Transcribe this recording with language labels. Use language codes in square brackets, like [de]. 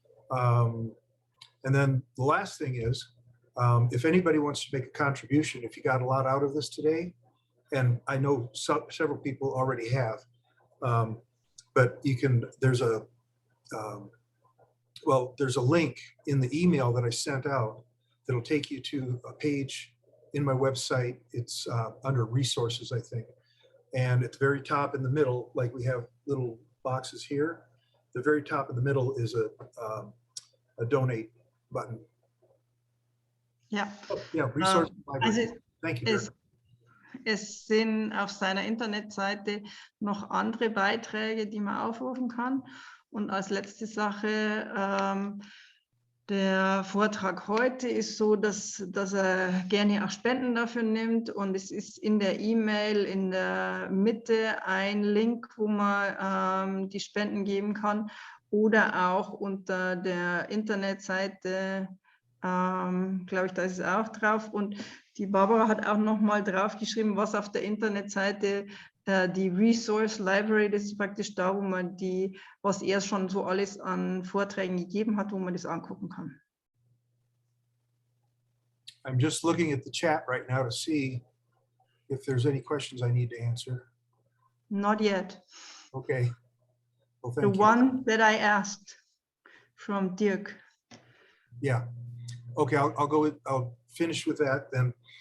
[en] And then the last thing is, if anybody wants to make a contribution, if you got a lot out of this today, and I know several people already have, but you can, there's a link in the email that I sent out that'll take you to a page in my website. It's under resources, I think. And at the very top in the middle, like we have little boxes here, the very top in the middle is a donate button. [de] Ja, [en] Yeah, resource library. [de] Also [en] Thank you. [de] es sind auf seiner Internetseite noch andere Beiträge, die man aufrufen kann. Und als letzte Sache, der Vortrag heute ist so, dass er gerne auch Spenden dafür nimmt. Und es ist in der E-Mail in der Mitte ein Link, wo man die Spenden geben kann. Oder auch unter der Internetseite, glaube ich, da ist es auch drauf. Und die Barbara hat auch noch mal drauf geschrieben, was auf der Internetseite die Resource Library, das ist praktisch da, wo man was er schon so alles an Vorträgen gegeben hat, wo man das angucken kann. [en] I'm just looking at the chat right now to see if there's any questions I need to answer. Not yet. Okay. Well, The thank you. one that I asked from Dirk. Yeah. Okay, I'll finish with that then.